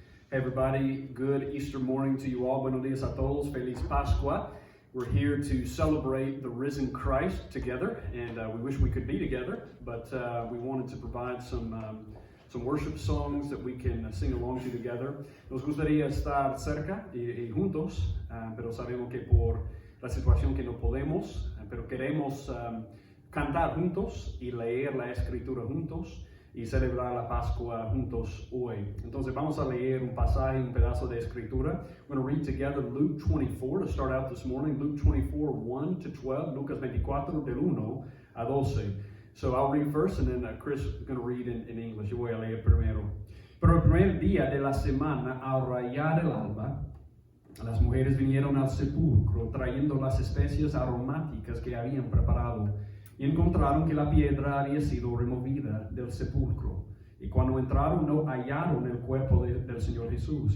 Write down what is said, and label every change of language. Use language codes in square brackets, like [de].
[en] Hey everybody, good Easter morning to you all. [es] Buenos días a todos. Feliz Pascua. [en] We're here to celebrate the risen Christ together, and we wish we could be together, but we wanted to provide some worship songs that we can sing along to together. [es] Nos gustaría estar cerca y juntos, pero sabemos que por la situación que no podemos, pero queremos cantar juntos y leer la Escritura juntos y celebrar la Pascua juntos hoy. Entonces vamos a leer un pasaje, un pedazo de Escritura. [en] We're going to read together Luke 24 to start out this morning. Luke 24, 1 to 12. [es] Lucas 24, del 1 a 12. [en] So I'll read first and then Chris is going to read in English. [es] Yo voy a leer primero. Pero el primer día de la semana, al rayar el alba, las mujeres vinieron al sepulcro trayendo las especias aromáticas que habían preparado. Y encontraron que la piedra había sido removida del sepulcro. Y cuando entraron no hallaron el cuerpo del Señor Jesús.